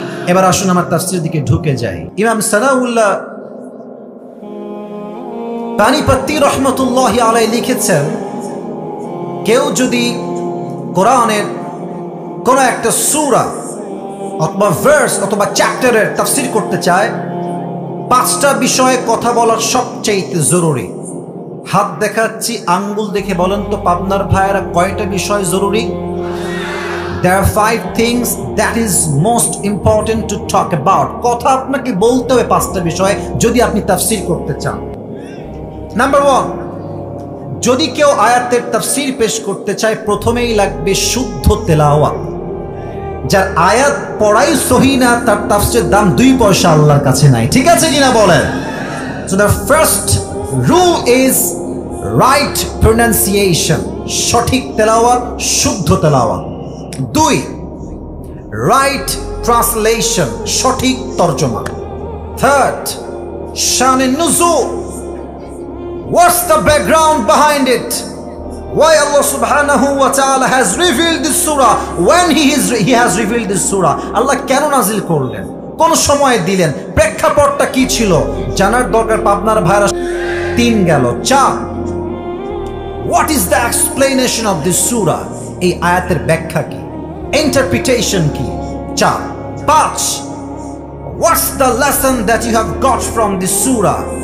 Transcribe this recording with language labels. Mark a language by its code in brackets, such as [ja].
[bn] এবার আসুন আমার তাফসীরের দিকে ঢুকে যাই। ইমাম সানাউল্লাহ পানিপত্তি রহমতুল্লাহি আলাইহি লিখেছেন, কেউ যদি কোরআনের কোন একটা সূরা অথবা ভার্স অথবা চ্যাপ্টারের তাফসীর করতে চায়, 5টা বিষয়ে কথা বলার সবচেয়ে জরুরি। হাত দেখাচ্ছি, আঙ্গুল দেখে বলেন তো পাবনার ভাইয়েরা কয়টা বিষয় জরুরি? [en] There are 5 things that is most important to talk about. [bn] কথা আপনাকে বলতে হবে 5টা বিষয় যদি আপনি তাফসীর করতে চান। নাম্বার 1, যদি কেউ আয়াতের তাফসীর পেশ করতে চায়, প্রথমেই লাগবে শুদ্ধ তেলাওয়াত। যার আয়াত পড়াই সহি না, তার তাফসীরের দাম 2 পয়সা আল্লাহর কাছে নাই। ঠিক আছে কিনা বলেন? [en] So the first rule is right pronunciation, [bn] সঠিক তেলাওয়াত, শুদ্ধ তেলাওয়াত। [en] 2, right translation, [bn] সঠিক তরজমা। [en] 3rd, শানে নুজুল, what's the background behind it? Why Allah subhanahu wa ta'ala has revealed this surah when he has revealed this surah? [bn] Allah কেন নাজিল করলেন, কোন সময় দিলেন, প্রেক্ষাপটটা কি ছিল, জানার দরকার পাবনার ভাইরা। 3 গেল। [en] 4, what is the explanation of this surah? [bn] এই আয়াতের ব্যাখ্যা কি, ইন্টারপ্রিটেশন কি? [en] 4 5 what's the lesson that you have got from this সূরা?